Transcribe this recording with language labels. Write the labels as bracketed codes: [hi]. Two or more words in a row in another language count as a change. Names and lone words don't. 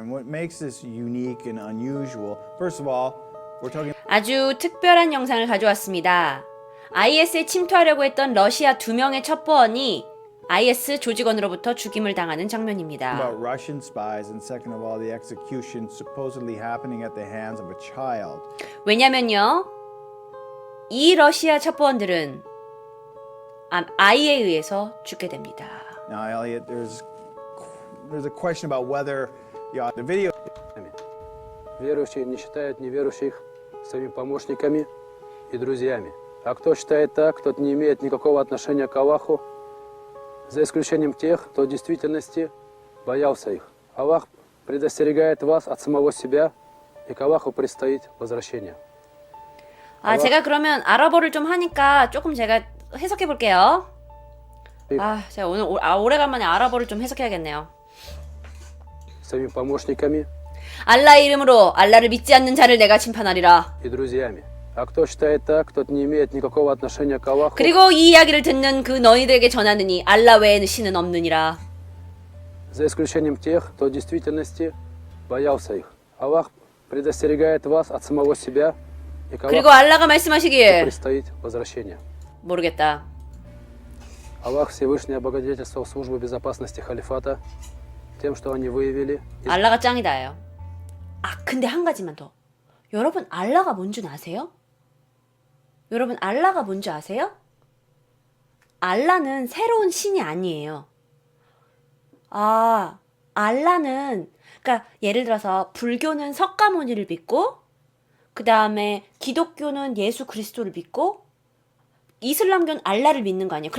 [en] And what makes this unique and unusual, first of all, we're talking [ko] 아주 특별한 영상을 가져왔습니다. IS에 침투하려고 했던 러시아 2명의 첩보원이 IS 조직원으로부터 죽임을 당하는 장면입니다. [en] about Russian spies, and second of all, the execution supposedly happening at the hands of a child. [ko] 왜냐면요, 이 러시아 첩보원들은 아이에 의해서 죽게 됩니다. [en] Now, Elliot, there's a question about whether the video. [ru] Верующие не считают неверующих своими помощниками и друзьями. А кто считает так, тот не имеет никакого отношения к Аллаху, за исключением тех, кто в действительности боялся их. Аллах предостерегает вас от самого себя, и к Аллаху предстоит возвращение. [ko] 제가 그러면 아랍어를 좀 하니까 조금 제가 해석해 볼게요. 제가 오늘 오래간만에 아랍어를 좀 해석해야겠네요. [ru] Своими помощниками [ko] 알라의 이름으로 알라를 믿지 않는 자를 내가 심판하리라. [ru] и друзьями. А кто считает так, тот не имеет никакого отношения к Аллаху, [ko] 그리고 이 이야기를 듣는 그 너희들에게 전하느니 알라 외에는 신은 없느니라. [ru] за исключением тех, кто в действительности боялся их. Аллах предостерегает вас от самого себя, и к [ko] 그리고 [ru] Аллаху [ko] 알라가 말씀하시길 [ru] предстоит возвращение. [ko] 모르겠다. [ru] Аллах Всевышний облагодетельствовал службу безопасности халифата тем, что они выявили. [ko] 알라가 짱이다예요. 근데 한 가지만 더. 여러분 알라가 뭔 줄 아세요? 여러분 알라가 뭔 줄 아세요? 알라는 새로운 신이 아니에요. 알라는 그러니까 예를 들어서 불교는 석가모니를 믿고 그 다음에 기독교는 예수 그리스도를 믿고 이슬람교는 알라를 믿는 거 아니에요?